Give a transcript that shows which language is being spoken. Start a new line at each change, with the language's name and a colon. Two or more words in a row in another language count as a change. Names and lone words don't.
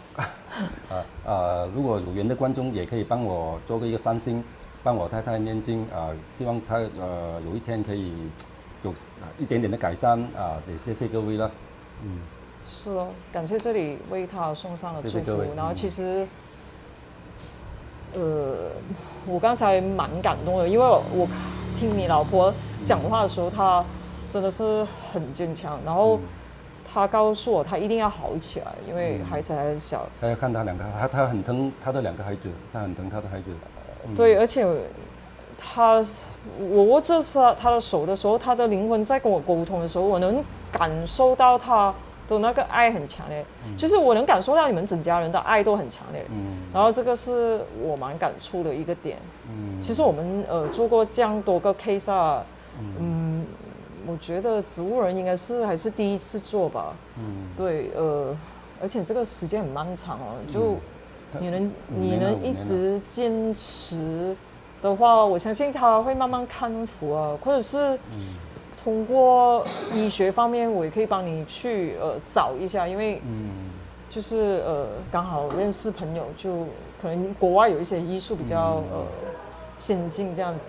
Chinese: 如果有緣的觀眾也可以幫我做一個善心，幫我太太念經希望她有一天可以有一點點的改善也謝謝各位啦。是哦，感謝這裡為他送上了祝福。然後其實我剛才蠻感動的，因為我聽你老婆講話的時候，她真的是很堅強，然後她告訴我她一定要好起來，因為孩子還是小。她要看她兩個，她很疼她的兩個孩子，她很疼她的孩子。對，而且我握着她的手的時候，她的靈魂在跟我溝通的時候，我能感受到她的那個愛很強烈，就是我能感受到你們整家人的愛都很強烈。然後這個是我蠻感觸的一個點。其實我們做過這樣多個 case 我覺得植物人應該是還是第一次做吧。對，而且這個時間很漫長哦，就你能一直堅持的話，我相信他會慢慢康復啊，或者是通過醫學方面，我也可以幫你去找一下，因為就是剛好認識朋友，就可能國外有一些醫術比較先進這樣子。